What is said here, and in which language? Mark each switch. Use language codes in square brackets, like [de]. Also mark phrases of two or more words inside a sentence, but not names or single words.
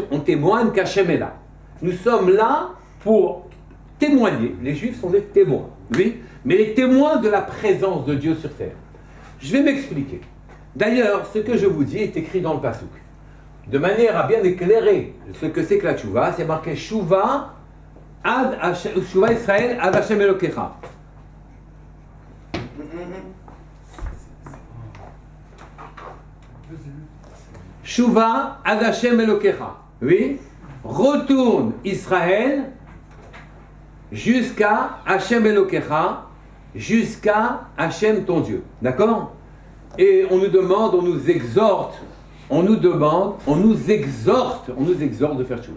[fr] On témoigne qu'Hachem est là. Nous sommes là pour témoigner. Les Juifs sont des témoins, oui, mais les témoins de la présence de Dieu sur terre. Je vais m'expliquer. D'ailleurs, ce que je vous dis est écrit dans le Passouk. De manière à bien éclairer ce que c'est que la Tchouva, c'est marqué [he] שובה ישראל עד השם אלוקיך. שובה עד השם אלוקיך. [fr] Oui. Retourne Israël jusqu'à [he] השם אלוקיך, [fr] jusqu'à Hachem ton Dieu. D'accord? Et on nous demande, on nous exhorte, on nous exhorte de faire tchouva.